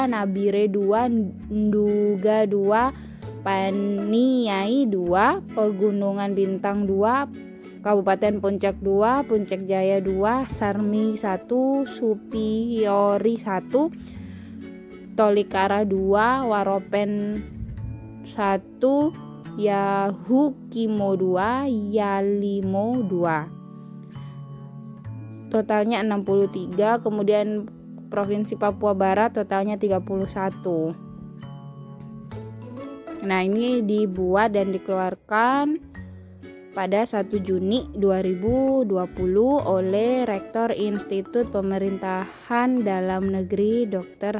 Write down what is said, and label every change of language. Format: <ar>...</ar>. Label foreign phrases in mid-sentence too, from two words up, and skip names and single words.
<id>Nabire 2, Nduga 2, Paniai 2, Pegunungan Bintang 2, Kabupaten Puncak 2, Puncak Jaya 2, Sarmi 1, Supiori 1, Tolikara 2, Waropen 1, Yahukimo 2, Yalimo 2. Totalnya 63, kemudian Provinsi Papua Barat totalnya 31. Nah, ini dibuat dan dikeluarkan pada 1 Juni 2020 oleh Rektor Institut Pemerintahan Dalam Negeri Dr.</id>